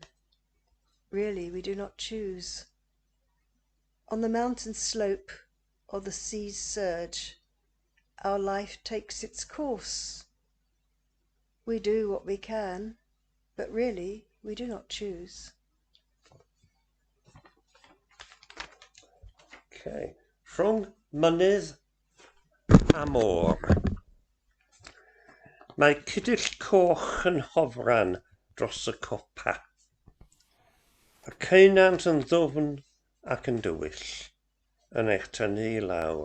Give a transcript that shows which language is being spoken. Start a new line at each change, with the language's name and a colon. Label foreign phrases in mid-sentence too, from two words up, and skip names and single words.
English: Really, we do not choose. On the mountain slope or the sea's surge, our life takes its course. We do what we can, but really we do not choose.
Welsh: Okay, rhwng mynydd a môr. Mae cydill coch yn hofran dros y copa. Y ceunant yn ddwfn ac yn dywyll, yn eich tynnu i lawr.